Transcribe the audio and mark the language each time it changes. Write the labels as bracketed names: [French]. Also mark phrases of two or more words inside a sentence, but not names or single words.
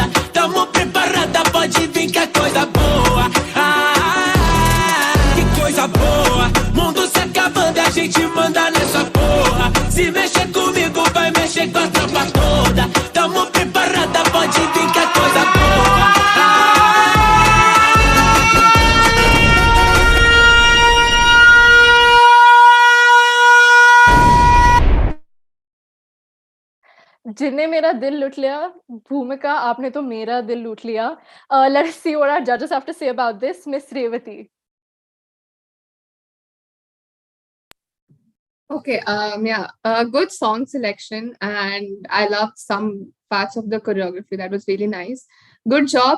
[Portuguese] Tamo preparada, pode vir que é coisa boa. Que coisa boa. Mundo se acabando, a gente manda nessa porra. Se mexer comigo, vai mexer com a tropa toda. Tamo preparada, pode vir que é coisa boa. [Hindi] जिनने मेरा दिल लूट लिया, भूमिका आपने तो मेरा दिल लूट लिया. [English] Let's see what our judges have to say about this. Miss Revati. Okay, good song selection, and I loved some parts of the choreography. That was really nice. Good job.